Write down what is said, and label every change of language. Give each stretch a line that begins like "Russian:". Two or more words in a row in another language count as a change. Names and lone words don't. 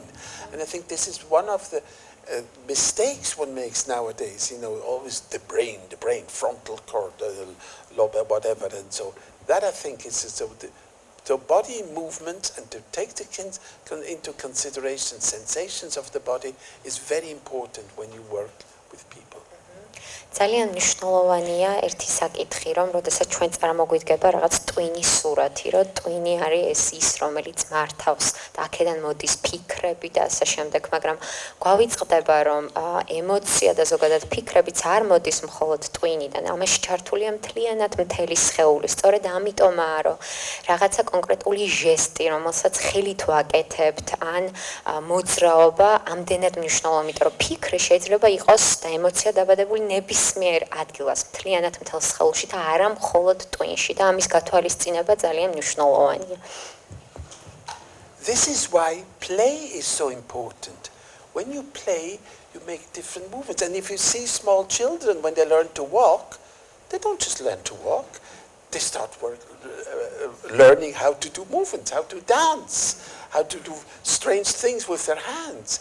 English: And I think this is one of the mistakes one makes nowadays, always the brain, frontal cord, lobe, whatever, and so that I think is so body movement, and to take into consideration sensations of the body is very important when you work with people.
Georgian: ძალიან მნიშვნელოვანია ერთი საკითხი, რომ როდესაც ჩვენ წარმოგვიდგება რაღაც ტვინის სურათი, რომ ტვინი არის ის, რომელიც მართავს და აქედან მოდის ფიქრები და ასე შემდეგ, მაგრამ გვავიწყდება, რომ ემოცია და ზოგადად ფიქრებიც არ მოდის მხოლოდ ტვინიდან, ამაში ჩართულია მთლიანად მთელი სხეული. სწორედ ამიტომაა, რომ რაღაცა კონკრეტული ჟესტი, რომელსაც ხელით ვაკეთებთ, ან მოძრაობა ამდენად მნიშვნელოვანია, იმიტომ რომ ფიქრი შეიძლება იყოს და ემოცია დაბადებული ნებისმიერ ადგილას, მთლიანად მთელ სხეულში და არა მხოლოდ ტვინში და ამის გათვალისწინება ძალიან მნიშვნელოვანია.
English: This is why play is so important. When you play, you make different movements. And if you see small children, when they learn to walk, they don't just learn to walk. They start learning how to do movements, how to dance, how to do strange things with their hands.